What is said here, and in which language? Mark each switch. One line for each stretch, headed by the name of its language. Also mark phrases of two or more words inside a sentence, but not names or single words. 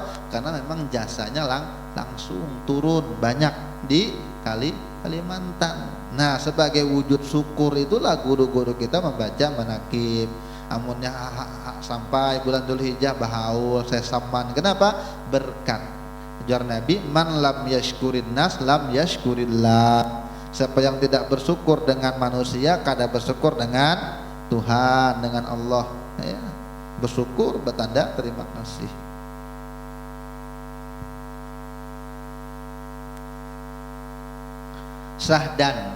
Indonesian: Karena memang jasanya langsung turun banyak di Kalimantan. Nah, sebagai wujud syukur itulah guru-guru kita membaca manakib. Amunnya sampai bulan Dzulhijjah bahaul Syekh Saman. Kenapa? Berkat. Ujar Nabi,
Arabic: من لم يشكر الناس لم يشكر الله.
Indonesian: Siapa yang tidak bersyukur dengan manusia, kada bersyukur dengan Tuhan, dengan Allah. Ya. Bersyukur bertanda terima kasih. Sahdan.